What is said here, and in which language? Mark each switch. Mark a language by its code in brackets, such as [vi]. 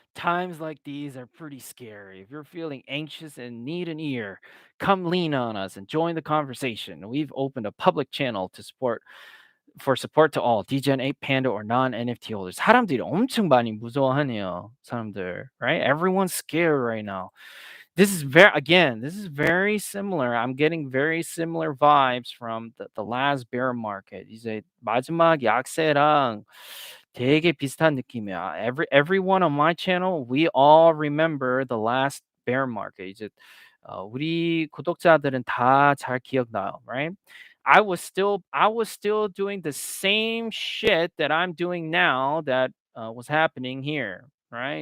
[en] Times like these are pretty scary. If you're feeling anxious and need an ear, come lean on us and join the conversation. We've opened a public channel support to all DGen 8 Panda or non NFT holders. [ko] 사람들이 엄청 많이 무서워하네요. 사람들, right? [en] Everyone's scared right now. This is very similar. I'm getting very similar vibes from the last bear market. [ko] 이제 마지막 약세랑 되게 비슷한 느낌이야. [en] Everyone on my channel, we all remember the last bear market. [ko] 이제 우리 구독자들은 다 잘 기억나요, right? [en] I was still doing the same shit that I'm doing now that was happening here, right?